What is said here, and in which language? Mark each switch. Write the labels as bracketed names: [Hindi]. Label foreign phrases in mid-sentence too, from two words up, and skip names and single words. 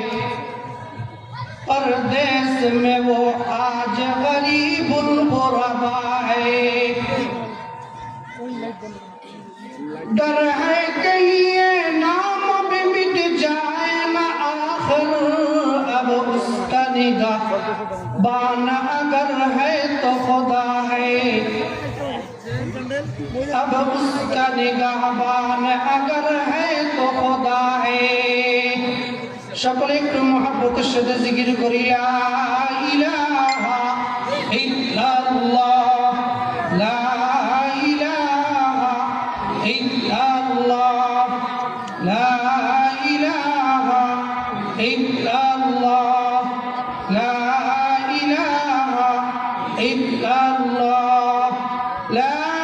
[Urdu] پردیس میں وہ آج غریب الغربا ہے ڈر ہے کہ یہ نام بھی مٹ جائے نہ آخر اب اس کا نگاہ بان اگر ہے تو خدا ہے اب اس کا نگاہ بان اگر ہے تو خدا ہے [Bangla] সকলে একটু মহব্বতের সাথে জিকির করি [Arabic] لا إله إلا الله لا إلا الله لا إله إلا الله لا إله إلا الله لا